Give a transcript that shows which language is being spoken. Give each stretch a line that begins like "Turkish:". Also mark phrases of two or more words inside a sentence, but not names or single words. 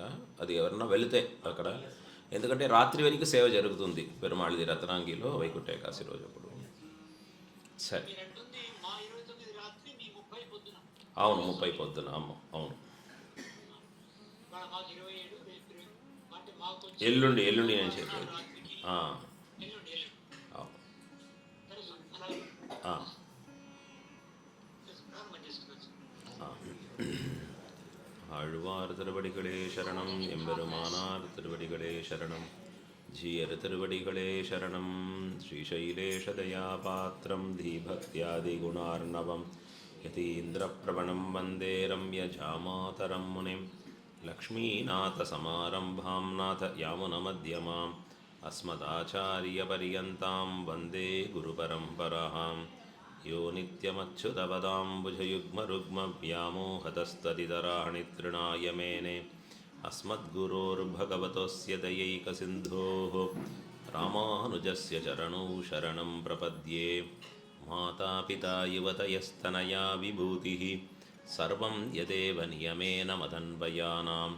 Telugu: అది ఎవరన్నా వెళితే అక్కడ, ఎందుకంటే రాత్రి వరకు సేవ జరుగుతుంది పెరుమాళిది రత్నాంగిలో వైకుంఠ ఏకాదశి రోజు. అప్పుడు సరే, అవును 30 పొద్దున. అవును, ఎల్లుండి నేను చెప్పేది.
Tamil: ஆழ்வார் திருவடிகளே சரணம், எம்பெருமானார் திருவடிகளே சரணம், ஜீயர் திருவடிகளே சரணம்.
Sanskrit: श्रीशैलेशदयापात्रं धीभक्त्यादिगुणार्णवम् यतीन्द्रप्रवणं वन्दे रम्यजामातरं मुनिम्. लक्ष्मीनाथसमारम्भां नाथयामुनमध्यमाम् अस्मदाचार्यपर्यन्तां वन्दे गुरुपरम्पराम्. यो नित्यमच्युतपदाम्बुजयुग्मरुग्मव्यामोहतस्तदितराणि तृणाय मेने अस्मद्गुरोर्भगवतोऽस्य दयैकसिन्धोः रामानुजस्य चरणौ शरणं प्रपद्ये. मातापिता युवतयस्तनया विभूतिः सर्वं यदेव नियमेन मदन्वयानाम्.